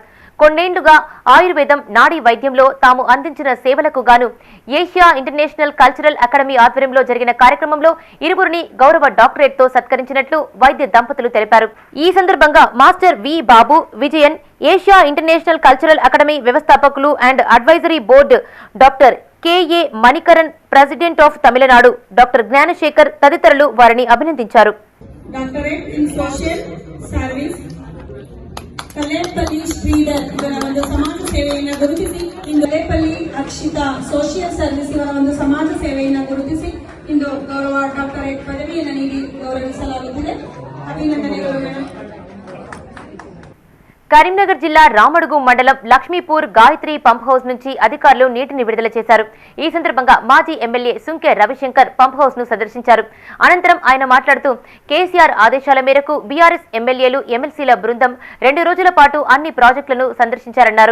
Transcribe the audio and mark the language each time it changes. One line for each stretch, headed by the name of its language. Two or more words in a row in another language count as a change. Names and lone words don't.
Telugu: కొన్నేళ్లుగా ఆయుర్వేదం, నాడీ వైద్యంలో తాము అందించిన సేవలకు గాను ఏషియా ఇంటర్నేషనల్ కల్చరల్ అకాడమీ ఆధ్వర్యంలో జరిగిన కార్యక్రమంలో ఇరువురిని గౌరవ డాక్టరేట్తో సత్కరించినట్లు వైద్య దంపతులు తెలిపారు. ఈ సందర్భంగా మాస్టర్ వి బాబు విజయన్, ఏషియా ఇంటర్నేషనల్ కల్చరల్ అకాడమీ వ్యవస్థాపకులు
English: and advisory board
Telugu: డాక్టర్ కెఏ మణికరన్,
English: president of Tamil Nadu
Telugu: డాక్టర్ జ్ఞానశేఖర్ తదితరులు వారిని అభినందించారు.
Kannada: ಕಲ್ಲೇಪಲ್ಲಿ ಶ್ರೀಧರ್ ಇವರ ಒಂದು ಸಮಾಜ ಸೇವೆಯನ್ನು ಗುರುತಿಸಿ ಇಂದು ಕಲ್ಲೇಪಲ್ಲಿ ಅಕ್ಷಿತಾ ಸೋಷಿಯಲ್ ಸರ್ವಿಸ್ ಇವರ ಒಂದು ಸಮಾಜ ಸೇವೆಯನ್ನು ಗುರುತಿಸಿ ಇಂದು ಗೌರವ ಡಾಕ್ಟರೇಟ್ ಪದವಿಯನ್ನು ನೀಡಿ ಗೌರವಿಸಲಾಗುತ್ತದೆ. ಅಭಿನಂದನೆಗಳು.
Telugu: కరీంనగర్ జిల్లా రామడుగు మండలం లక్ష్మీపూర్ గాయత్రి
English: pump house
Telugu: నుంచి అధికారులు నీటిని విడుదల చేశారు. ఈ సందర్భంగా మాజీ ఎమ్మెల్యే సుంకె రవిశంకర్
English: pump house
Telugu: ను సందర్శించారు. అనంతరం ఆయన మాట్లాడుతూ కేసీఆర్ ఆదేశాల మేరకు బీఆర్ఎస్ ఎమ్మెల్యేలు, ఎమ్మెల్సీల బృందం 2 రోజుల పాటు అన్ని ప్రాజెక్టులను సందర్శించారన్నారు.